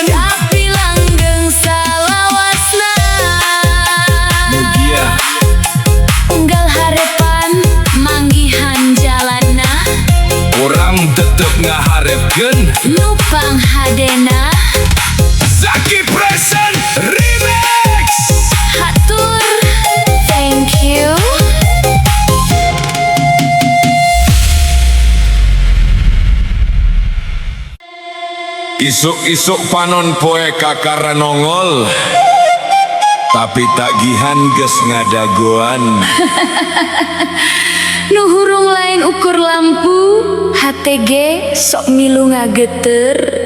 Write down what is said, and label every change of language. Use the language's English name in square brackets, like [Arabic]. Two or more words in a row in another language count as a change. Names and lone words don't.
[Sundanese] tapi langgeng salawasna. Mugia Unggal harepan manggihan jalana, orang tetep ngaharepkeun nupang hadena. Zaki Present Remix. [English] Hatur, thank you. [Sundanese] Isuk-isuk panon poe kakara nongol, tapi tagihan geus ngadagoan. Nu hurung lain ukur lampu, HTG sok milu ngageter.